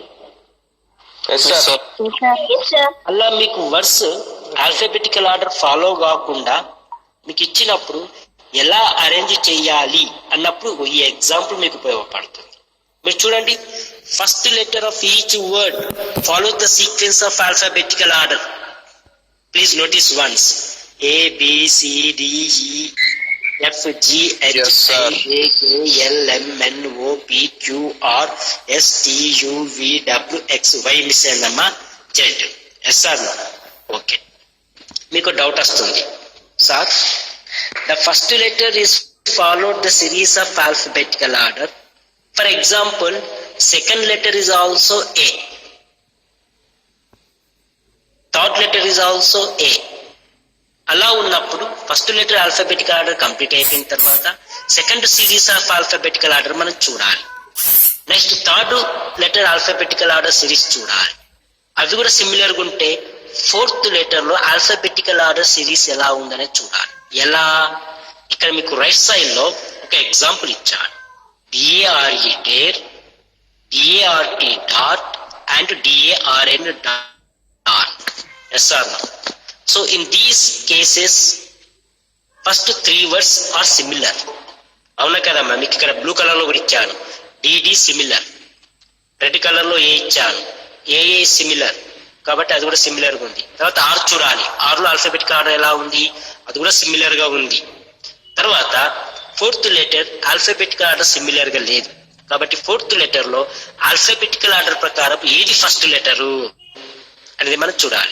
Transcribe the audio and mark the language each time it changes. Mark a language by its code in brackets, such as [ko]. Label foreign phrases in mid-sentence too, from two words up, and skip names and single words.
[te] అలా మీకు [en] words alphabetical order follow [te] కాకుండా మీకు ఇచ్చినప్పుడు ఎలా అరేంజ్ చేయాలి అన్నప్పుడు ఈ ఎగ్జాంపుల్ మీకు ఉపయోగపడుతుంది. మీరు చూడండి, [en] first letter of each word follow the sequence of alphabetical order. please notice once. A, B, C, D, E, F, G, H, I, J, K, L, M, N, O, P, Q, R, S, T, U, V, W, X, Y [te] మిస్ అయిందమ్మా, [en] Z. yes sir? okay. [te] మీకు డౌట్ వస్తుంది, [en] sir the first letter is followed the series of alphabetical order. for example, second letter is also A, third letter is also A, థర్డ్ లెటర్ ఈజ్ ఆల్సో A. [te] అలా ఉన్నప్పుడు [en] first letter alphabetical order complete [te] అయిపోయిన తర్వాత [en] second series of alphabetical order [te] మనం చూడాలి. [en] next third letter alphabetical order series చూడాలి. [te] అవి కూడా సిమిలర్గా ఉంటే [en] fourth letter [te] లో [en] alphabetical order series [te] ఎలా ఉందనేది చూడాలి. ఎలా? ఇక్కడ మీకు [en] right side [te] లో ఒక ఎగ్జాంపుల్ ఇచ్చాను. [en] DARE dare, DART dot and DARN dot. yes or no? So in these cases first three words are similar. [te] అవునా కదమ్మా? మీకు ఇక్కడ [en] blue color [te] లో కూడా ఇచ్చాను, DD సిమిలర్. [en] red color [te] లో A ఇచ్చాను, AA సిమిలర్, కాబట్టి అది కూడా సిమిలర్ గా ఉంది. తర్వాత R చూడాలి, R లో [en] alphabetical order [te] ఎలా ఉంది, అది కూడా సిమిలర్ గా ఉంది. తర్వాత [en] fourth letter alphabetical order [te] సిమిలర్ గా లేదు, కాబట్టి [en] fourth letter [te] లో [en] alphabetical order [te] ప్రకారం ఏది [en] first letter [te] అనేది మనం చూడాలి.